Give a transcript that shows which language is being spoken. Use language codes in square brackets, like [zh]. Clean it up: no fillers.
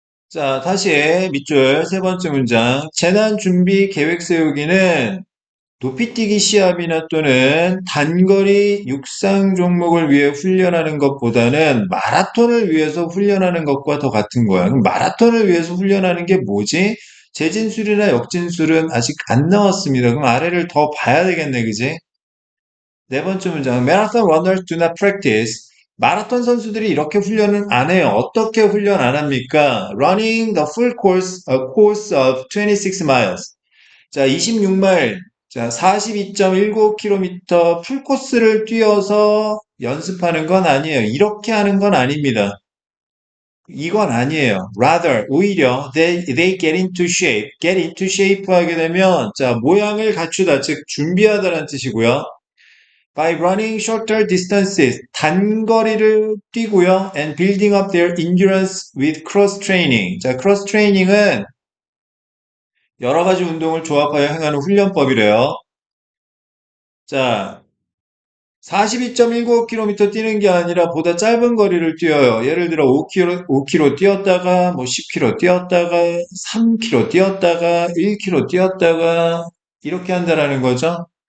[ko] 자, 다시 밑줄 세 번째 문장. 재난 준비 계획 세우기는 높이뛰기 시합이나 또는 단거리 육상 종목을 위해 훈련하는 것보다는 마라톤을 위해서 훈련하는 것과 더 같은 거야. 그럼 마라톤을 위해서 훈련하는 게 뭐지? 재진술이나 역진술은 아직 안 나왔습니다. 그럼 아래를 더 봐야 되겠네, 그지? 네 번째 문장. [en] Marathon runners do not practice. [ko] 마라톤 선수들이 이렇게 훈련은 안 해요. 어떻게 훈련 안 합니까? [en] Running the full course, a course of 26 miles. [ko] 자, 26마일, 자, 42.19km 풀코스를 뛰어서 연습하는 건 아니에요. 이렇게 하는 건 아닙니다. 이건 아니에요. [en] Rather, [ko] 오히려, [en] they get into shape. get into shape [ko] 하게 되면, 자, 모양을 갖추다, 즉, 준비하다라는 뜻이고요. [en] By running shorter distances, [ko] 단거리를 뛰고요. [en] And building up their endurance with cross training. [ko] 자, cross training은 여러 가지 운동을 조합하여 행하는 훈련법이래요. 자, 42.19km 뛰는 게 아니라 보다 짧은 거리를 뛰어요. 예를 들어 5km 뛰었다가 뭐 10km 뛰었다가 3km 뛰었다가 1km 뛰었다가 이렇게 한다라는 거죠.